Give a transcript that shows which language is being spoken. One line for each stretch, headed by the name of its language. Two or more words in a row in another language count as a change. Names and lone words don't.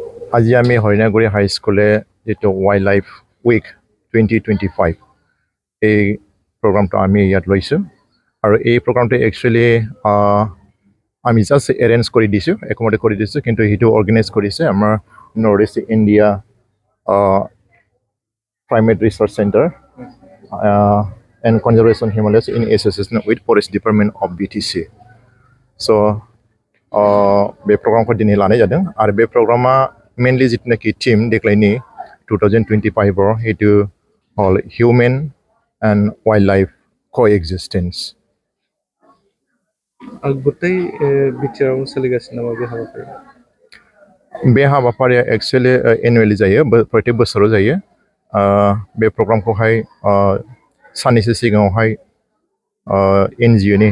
Assamese: আজি আমি হৰিণাগুৰি হাই স্কুলে যেটো
English: wild life week
Assamese: 2025 এই প্ৰগ্ৰামটো আমি ইয়াত লৈছোঁ আৰু এই প্ৰগ্ৰামটো একচুৱেলি আমি
English: just arrange
Assamese: কৰি দিছোঁ একমডেট কৰি দিছোঁ কিন্তু সেইটো অৰ্গেনাইজ কৰিছে আমাৰ নৰ্থ ইষ্ট ইণ্ডিয়া
English: Primate Research Center and Conservation Himalayas in association with Forest Department of BTC.
Bodo: So बे प्रग्रामखौ दिनै लानाय जादों आरो बे प्रग्रामा मेनलि जितनाखि टीम देग्लायनि 2025 आव हेतु
English: all human and wildlife coexistence.
Bodo: गथाय बिटिआर सोलिगासिनो नामा बे हाबाफारिया? बे हाबाफारिया
English: actually annually
Bodo: जायो प्रत्येक बोसोराव जायो बे प्रग्रामखौहाय साननैसो सिगाङावहाय एनजिअ नि